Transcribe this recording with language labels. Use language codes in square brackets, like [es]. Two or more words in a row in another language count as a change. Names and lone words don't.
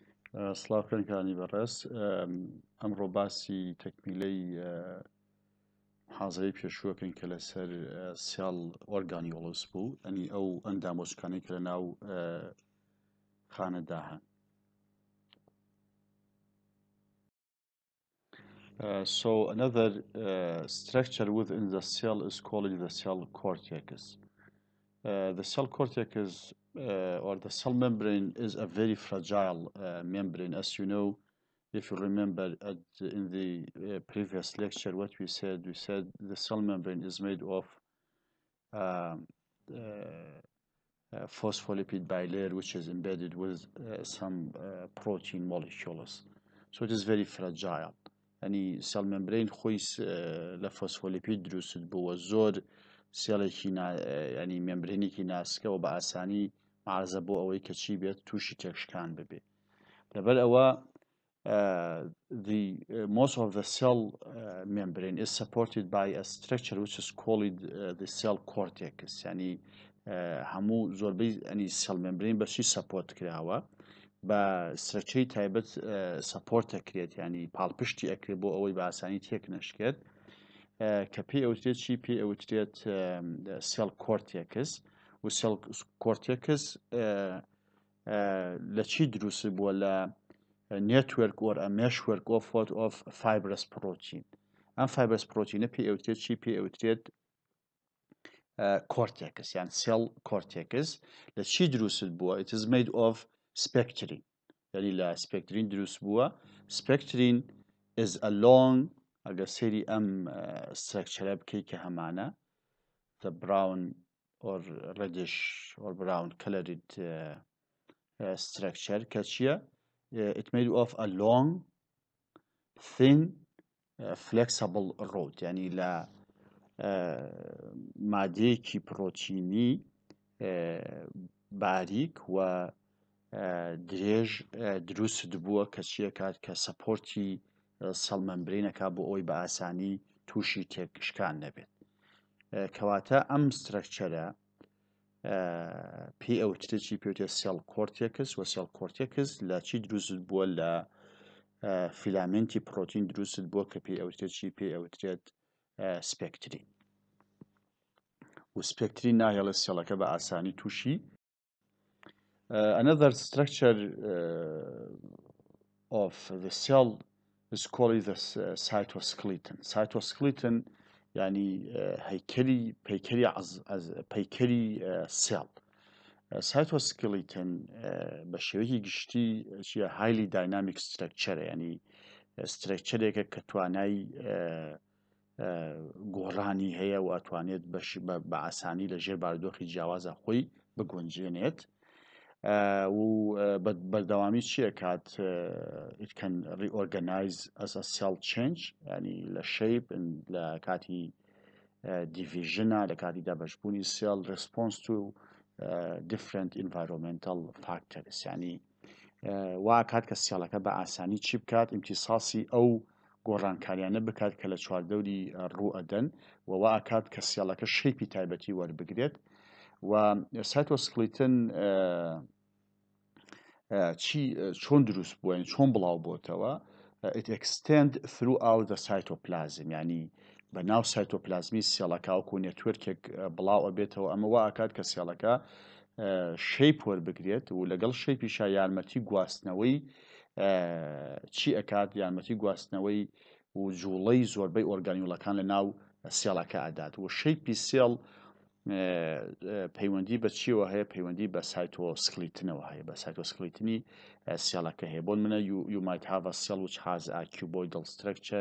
[ckb] سڵاوکەنکانی بەڕێز ئەمڕۆ باسی تەکمیلەی حازەی پێشووەکەن کە لەسەر [en] cell organelles [ckb] بوو ئەنی ئەو ئەندامۆچکانەی کە لە ناو خانەدا هەن. [en] So another structure within the cell is called the cell cortex. The cell cortex or the cell membrane is a very fragile membrane. As you know, if you remember in the previous lecture what we said the cell membrane is made of phospholipid bilayer which is embedded with some protein molecules. So it is very fragile. [ckb] يعني [en] cell membrane [ckb] خويس لفوسفوليبيد دروست بو زور سيالێکی يعني ممبرێنێکی ناسکە و بە ئاسانی معرزە بۆ ئەوەی کە چی بێت تووشی تێکشکان ببێ. لەبەر ئەوە [en] most of the cell membrane is supported by a structure which is called the cell cortex. [ckb] يعني هەموو زۆربەی يعني [en] cell membrane [ckb] بەشی support کراوە بە structure تایبەت support ئەکرێت يعني پاڵپشتی ئەکرێت بۆ ئەوەی بە ئاسانی تێک نەشکێت کە پێی ئەوترێت چی پێی ئەوترێت [en] cell cortex [ckb] و [en] cell cortex [ckb] لە چی دروست بووە لە [en] network or a meshwork of fibrous protein. [ckb] ئەم [en] fibrous protein [ckb] پێی ئەوترێت چی پێی ئەوترێت cortex يعني [en] cell cortex [ckb] لە چی دروست بووە [en] it is made of spectrin [ckb] يعني لا spectrin دروست بووە. [en] Spectrin is a long [ckb] ئەگەر سەیری ئەم [en] structure [ckb] بکەی کە هەمانە [en] the brown or reddish or brown colored structure [ckb] کە چییە [en] it made of a long thin flexible rod [ckb] يعني لە مادەیەکی پرۆتینی باریک و درێژ دروست بووە کە چیە کات کە سەپۆرتی [en] cell membrane [ckb] بۆ ئەوی بە ئاسانی تووشی تێکشکان نەبێت. کەواتە ئەم سترەکچەرە پێی ئەوترێت چی پێوتێت [en] cell cortex [ckb] و [en] cell cortex [ckb] لە چی دروست بووە لە [en] filament protein [ckb] دروست بووە کە پێی ئەوترێت چی پێی ئەوترێت سپێکترین و سپێکترین ناهێڵێت سێڵەکە بە ئاسانی تووشی. [en] Another structure of the cell is called the cytoskeleton. [ckb] Cytoskeleton يعني پیکری سێڵ. Cytoskeleton بە شێوەیەکی گشتی چیە [en] highly dynamic structure [ckb] يعني structureێکە کە توانای گۆڕانی هەیە و ئەتوانێت بە ئاسانی لە ژێر بارودۆخی جیاوازە خۆی بگونجێنێت و بەردەوامی چیە کات [en] it can reorganize as a cell change [ckb] يعني لە shape لە کاتی division لە کاتی دابەشبوونی [en] cell response to different environmental factors [ckb] يعني وا کات کە سێڵەکە بە ئاسانی چی بکات امتصاصی ئەو گۆڕانکاریانە بکات کە لە چواردەوری ڕوو ئەدەن و وا کات کە سێڵەکە شەیپی تایبەتی وەربگرێت و سایتۆسکلیتن چۆن دروست بووە چۆن بڵاو بۆتەوە [en] it extend throughout the cytoplasm [ckb] يعني بەناو سایتۆپلازمی سێڵەکە وەکو نێتوەرکێک بڵاو ئەبێتەوە ئەمە وا ئاکات کە سێڵەکە شەیپ وەربگرێت و لەگەڵ شەیپیشا یارمەتی گواستنەوەی چی ئەکات یارمەتی گواستنەوەی و جوڵەی زۆربەی ئۆرگانیۆڵەکان لە ناو سێڵەکە ئەدات و شەیپی سێڵ پەیوەندی بە چیەوە هەیە پەیوەندی بە سایتۆسکلیتنەوە هەیە بە سایتۆسکلیتنی سێڵەکە هەیە بۆن منە [en] you might have a cell which has a cuboidal structure.